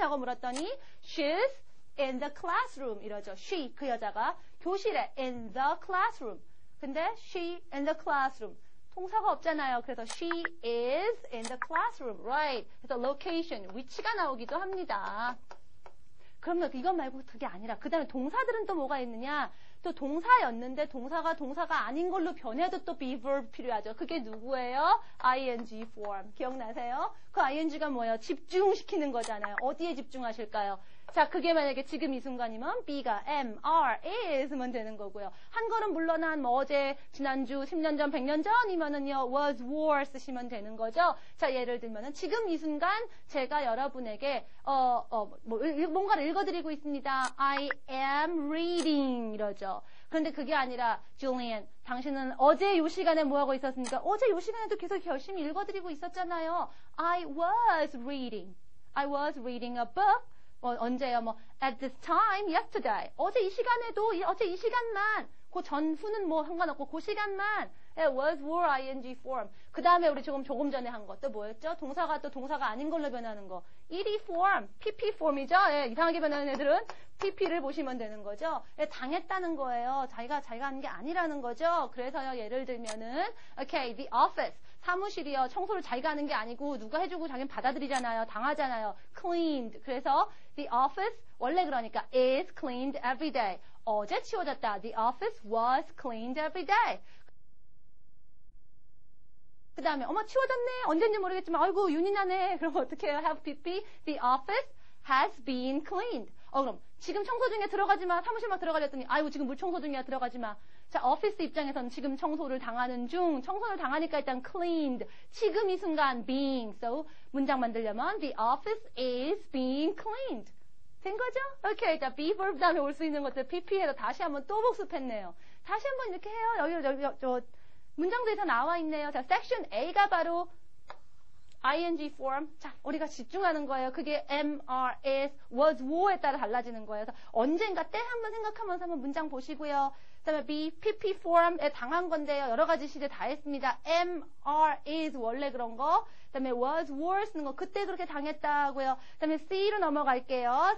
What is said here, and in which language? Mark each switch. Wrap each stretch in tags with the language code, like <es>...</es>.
<ko>하고 물었더니,</ko> <en>she's in the classroom.</en> <ko>이러죠.</ko> <en>she,</en> <ko>그 여자가 교실에</ko> <en>in the classroom.</en> <ko>근데</ko> <en>she in the classroom.</en> <ko>동사가 없잖아요. 그래서</ko> <en>she is in the classroom. Right.</en> <ko>그래서 location, 위치가 나오기도 합니다. 그러면 이것 말고 그게 아니라 그 다음에 동사들은 또 뭐가 있느냐. 또 동사였는데 동사가 아닌 걸로 변해도 또 be verb 필요하죠. 그게 누구예요? ing form. 기억나세요? 그 ing가 뭐예요? 집중시키는 거잖아요. 어디에 집중하실까요? 자, 그게 만약에 지금 이 순간이면 B가 am, are, is면 되는 거고요. 한 거는 물론 뭐 어제, 지난주, 10년 전, 100년 전이면은요, was, were 쓰시면 되는 거죠. 자, 예를 들면은 지금 이 순간 제가 여러분에게, 뭔가를 읽어드리고 있습니다.</ko> <en>I am reading</en> <ko>이러죠. 그런데 그게 아니라, Julian, 당신은 어제 이 시간에 뭐 하고 있었습니까? 어제 이 시간에도 계속 열심히 읽어드리고 있었잖아요.</ko> <en>I was reading a book.</en> <ko>언제요?</ko> <en>at this time, yesterday.</en> <ko>어제 이 시간에도, 어제 이 시간만, 그 전후는 뭐 상관없고, 그 시간만, was, were, ing form. 그 다음에 우리 조금 전에 한 것도 뭐였죠? 동사가 또 동사가 아닌 걸로 변하는 거.</ko> <en>ed form, pp form이죠?</en> <ko>예, 이상하게 변하는 애들은 pp를 보시면 되는 거죠. 예, 당했다는 거예요. 자기가 하는 게 아니라는 거죠. 그래서요, 예를 들면은, okay, the office. 사무실이요. 청소를 자기가 하는 게 아니고 누가 해주고 자기는 받아들이잖아요. 당하잖아요. cleaned. 그래서</ko> <en>the office</en> <ko>원래 그러니까</ko> <en>is cleaned every day.</en> <ko>어제 치워졌다.</ko> <en>The office was cleaned every day.</en> <ko>그 다음에 어머 치워졌네. 언젠지 모르겠지만 아이고 윤이 나네. 그럼 어떻게 해요? have pp.</ko> <en>The office has been cleaned.</en> <ko>그럼 지금 청소 중에 들어가지 마. 사무실만 들어가려 했더니 아이고 지금 물 청소 중이야. 들어가지 마. 자, 오피스 입장에서는 지금 청소를 당하는 중, 청소를 당하니까 일단 cleaned, 지금 이 순간 being, so 문장 만들려면</ko> <en>the office is being cleaned.</en> <ko>된 거죠? 오케이, 자, be verb 다음에 올 수 있는 것들 pp해서 다시 한번 또 복습했네요. 다시 한번 이렇게 해요. 여기 문장들이 다 나와 있네요. 자, section A가 바로 ing form. 자, 우리가 집중하는 거예요. 그게 am, are, is, was, were에 따라 달라지는 거예요. 그래서 언젠가 때 한번 생각하면서 한번 문장 보시고요. 그 다음에 be, pp form에 당한 건데요. 여러 가지 시제 다 했습니다. am, are, is 원래 그런 거. 그 다음에 was, were 쓰는 거. 그때 그렇게 당했다고요. 그 다음에 c로 넘어갈게요.</ko>